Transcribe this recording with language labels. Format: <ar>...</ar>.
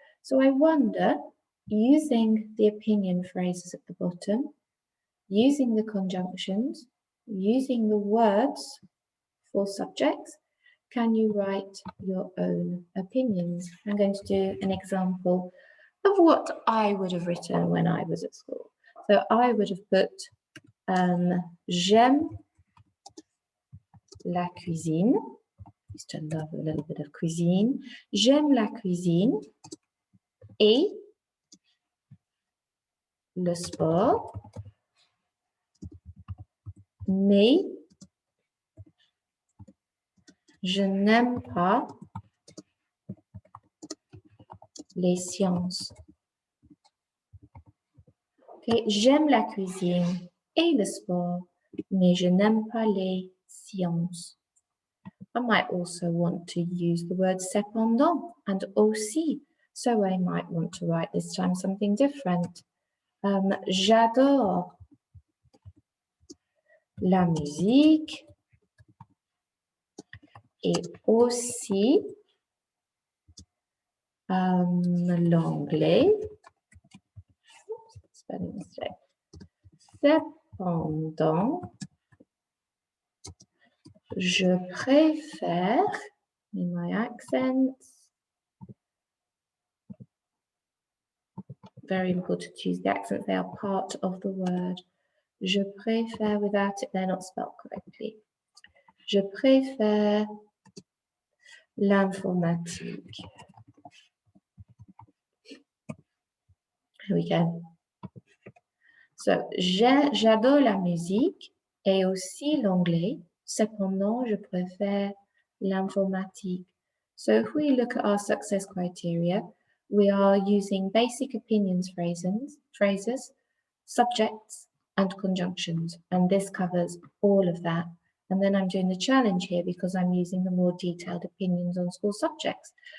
<en>So I wonder, using the opinion phrases at the bottom, using the conjunctions, using the words for subjects, can you write your own opinions? I'm going to do an example of what I would have written when I was at school. So I would have put</en> <fr>j'aime la cuisine.</fr> <en>Used to love a little bit of cuisine.</en> <fr>J'aime la cuisine et le sport, mais je n'aime pas les sciences. Okay. J'aime la cuisine et le sport, mais je n'aime pas les sciences.</fr> <en>I might also want to use the word cependant and aussi. So I might want to write this time something different.</en> <fr>J'adore la musique et aussi l'anglais.</fr> <en>Spelling mistake.</en> <fr>Cependant, je préfère,</fr> <en>in my accents, very important to use the accents, they are part of the word.</en> <fr>Je préfère,</fr> <en>without it, they're not spelled correctly.</en> <fr>Je préfère l'informatique.</fr> <en>Here we go. So,</en> <fr>j'adore la musique et aussi l'anglais. Cependant, je préfère l'informatique.</fr> <en>So, if we look at our success criteria, we are using basic opinions phrases, subjects, and conjunctions. And this covers all of that. And then I'm doing the challenge here because I'm using the more detailed opinions on school subjects.</en>